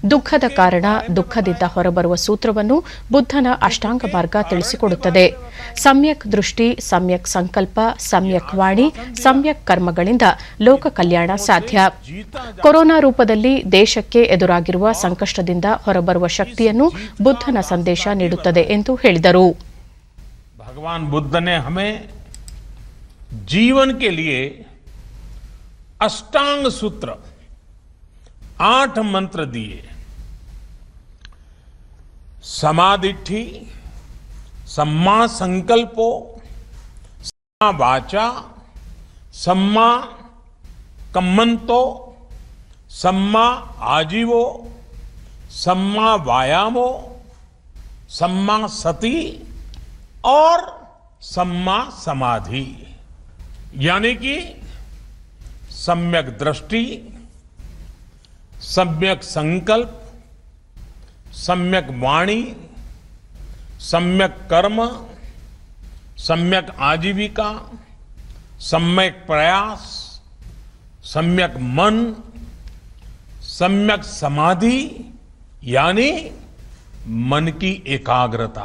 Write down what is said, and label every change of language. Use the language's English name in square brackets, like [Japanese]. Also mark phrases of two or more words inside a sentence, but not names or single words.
[Kannada] ದುಃಖದ ಕಾರಣ ದುಃಖದಿಂದ ಹೊರಬರುವ ಸೂತ್ರವನ್ನು ಬುದ್ಧನ ಅಷ್ಟಾಂಗ ಮಾರ್ಗ ತಿಳಿಸಿಕೊಡುತ್ತದೆ. ಸಮ್ಯಕ್ ದೃಷ್ಟಿ, ಸಮ್ಯಕ್ ಸಂಕಲ್ಪ, ಸಮ್ಯಕ್ ವಾಣಿ, ಸಮ್ಯಕ್ ಕರ್ಮಗಳಿಂದ ಲೋಕ ಕಲ್ಯಾಣ ಸಾಧ್ಯ. ಕೊರೋನಾ ರೂಪದಲ್ಲಿ ದೇಶಕ್ಕೆ ಎದುರಾಗಿರುವ ಸಂಕಷ್ಟದಿಂದ ಹೊರಬರುವ ಶಕ್ತಿಯನ್ನು ಬುದ್ಧನ ಸಂದೇಶ ನೀಡುತ್ತದೆ ಎಂದು ಹೇಳಿದರು. [Hindi] भगवान बुद्ध ने हमें जीवन के लिए अष्टांग सूत्र 8 मंत्र दिए. [Pali] समाधिठि, सम्मा संकल्पो, सम्मा वाचा, सम्मा कम्मंतो, सम्मा आजीवो, सम्मा वायामो, सम्मा सती और सम्मा समाधि. [Hindi] यानी कि सम्यक दृष्टि, सम्यक संकल्प, सम्यक वाणी, सम्यक कर्म, सम्यक आजीविका, सम्यक प्रयास, सम्यक मन, सम्यक समाधि यानी मन की एकाग्रता.